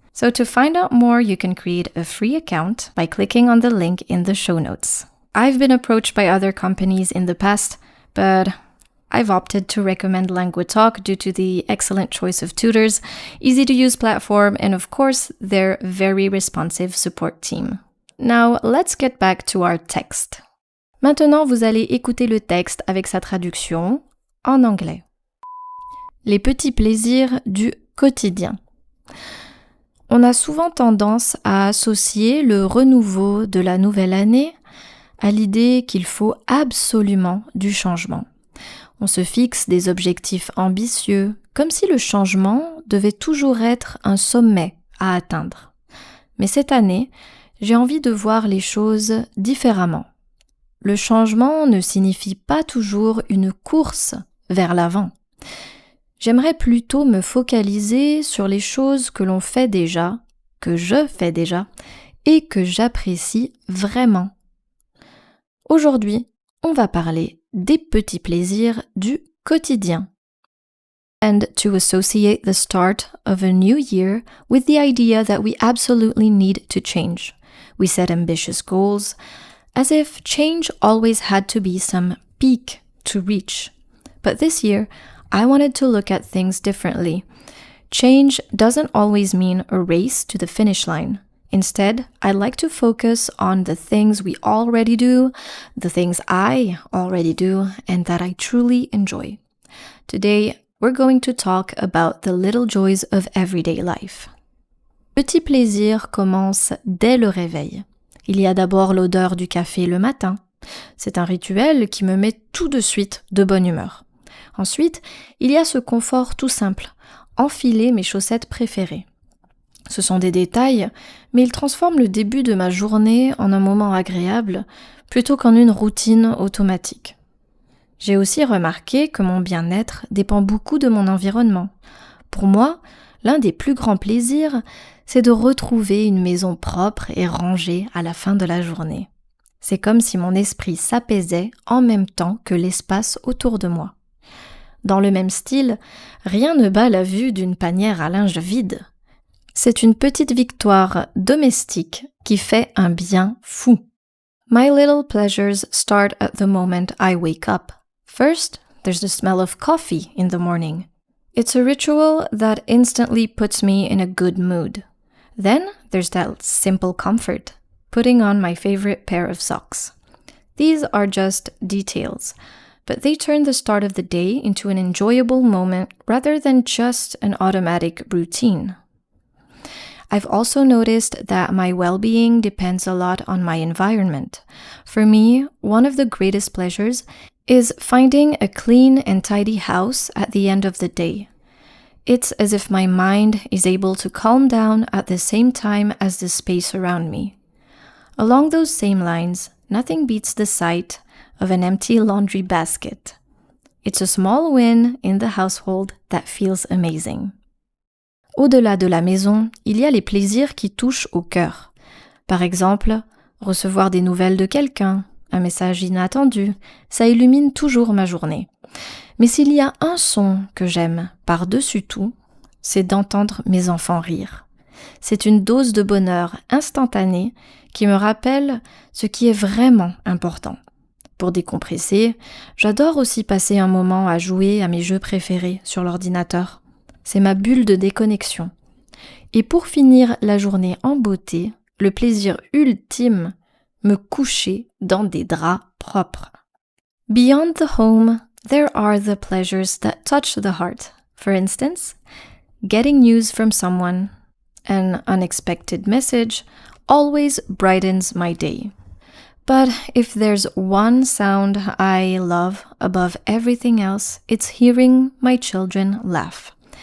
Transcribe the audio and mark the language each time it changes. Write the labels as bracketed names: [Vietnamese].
[English] So to find out more, you can create a free account by clicking on the link in the show notes. I've been approached by other companies in the past, but I've opted to recommend LANGUATALK due to the excellent choice of tutors, easy-to-use platform, and of course, their very responsive support team. Now, let's get back to our text. [French] Maintenant, vous allez écouter le texte avec sa traduction en anglais. Les petits plaisirs du quotidien. On a souvent tendance à associer le renouveau de la nouvelle année à l'idée qu'il faut absolument du changement. On se fixe des objectifs ambitieux, comme si le changement devait toujours être un sommet à atteindre. Mais cette année, j'ai envie de voir les choses différemment. Le changement ne signifie pas toujours une course vers l'avant. J'aimerais plutôt me focaliser sur les choses que l'on fait déjà, que je fais déjà, et que j'apprécie vraiment. Aujourd'hui, on va parler des petits plaisirs du quotidien. [English] And to associate the start of a new year with the idea that we absolutely need to change. We set ambitious goals, as if change always had to be some peak to reach. But this year, I wanted to look at things differently. Change doesn't always mean a race to the finish line. Instead, I like to focus on the things we already do, the things I already do, and that I truly enjoy. Today, we're going to talk about the little joys of everyday life. [French] Petit plaisir commence dès le réveil. Il y a d'abord l'odeur du café le matin. C'est un rituel qui me met tout de suite de bonne humeur. Ensuite, il y a ce confort tout simple, enfiler mes chaussettes préférées. Ce sont des détails, mais ils transforment le début de ma journée en un moment agréable, plutôt qu'en une routine automatique. J'ai aussi remarqué que mon bien-être dépend beaucoup de mon environnement. Pour moi, l'un des plus grands plaisirs, c'est de retrouver une maison propre et rangée à la fin de la journée. C'est comme si mon esprit s'apaisait en même temps que l'espace autour de moi. Dans le même style, rien ne bat la vue d'une panière à linge vide. C'est une petite victoire domestique qui fait un bien fou. [English] My little pleasures start at the moment I wake up. First, there's the smell of coffee in the morning. It's a ritual that instantly puts me in a good mood. Then, there's that simple comfort, putting on my favorite pair of socks. These are just details, but they turn the start of the day into an enjoyable moment rather than just an automatic routine. I've also noticed that my well-being depends a lot on my environment. For me, one of the greatest pleasures is finding a clean and tidy house at the end of the day. It's as if my mind is able to calm down at the same time as the space around me. Along those same lines, nothing beats the sight of an empty laundry basket. It's a small win in the household that feels amazing. [French] Au-delà de la maison, il y a les plaisirs qui touchent au cœur. Par exemple, recevoir des nouvelles de quelqu'un, un message inattendu, ça illumine toujours ma journée. Mais s'il y a un son que j'aime par-dessus tout, c'est d'entendre mes enfants rire. C'est une dose de bonheur instantanée qui me rappelle ce qui est vraiment important. Pour décompresser, j'adore aussi passer un moment à jouer à mes jeux préférés sur l'ordinateur. C'est ma bulle de déconnexion. Et pour finir la journée en beauté, le plaisir ultime, me coucher dans des draps propres. [English] Beyond the home, there are the pleasures that touch the heart. For instance, getting news from someone, an unexpected message, always brightens my day. But if there's one sound I love above everything else, it's hearing my children laugh.